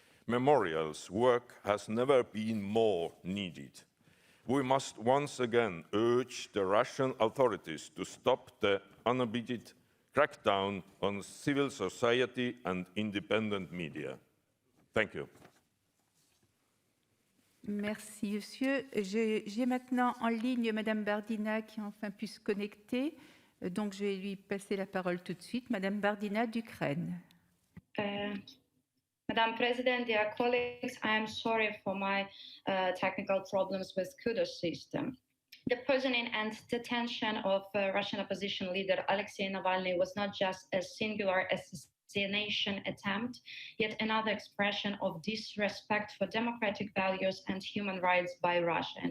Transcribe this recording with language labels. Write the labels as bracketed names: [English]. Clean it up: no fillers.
[English] Memorial's work has never been more needed. We must once again urge the Russian authorities to stop the unabated crackdown on civil society and independent media. Thank you. [French] Merci, monsieur. J'ai maintenant en ligne Madame Bardina qui a enfin pu se connecter. Donc, je vais lui passer la parole tout de suite. Madame Bardina d'Ukraine. [English] Madam President, dear colleagues, I am sorry for my technical problems with kudos system. The poisoning and detention of Russian opposition leader Alexei Navalny was not just a singular assassination attempt, yet another expression of disrespect for democratic values and human rights by Russia.